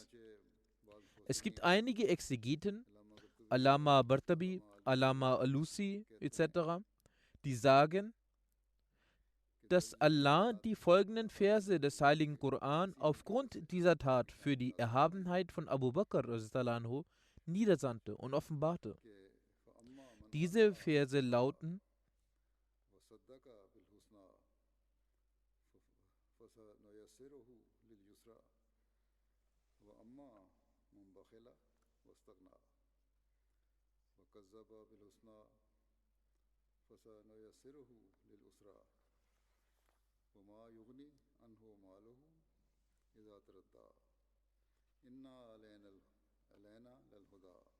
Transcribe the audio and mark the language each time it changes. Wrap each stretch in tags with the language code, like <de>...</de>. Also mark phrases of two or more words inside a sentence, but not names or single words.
<de>Es gibt einige Exegeten, Allama Bartabi, Allama Alusi etc., die sagen, dass Allah die folgenden Verse des heiligen Koran aufgrund dieser Tat für die Erhabenheit von Abu Bakr niedersandte und offenbarte. Diese Verse lauten:</de> <ar>وصدق بالحسنى فسنيسره لليسرى وأما من بخل واستغنى وكذب بالحسنى فسنيسره للأسرى وما يغني عنه ماله إذا تردى إنا علينا للهدى</ar>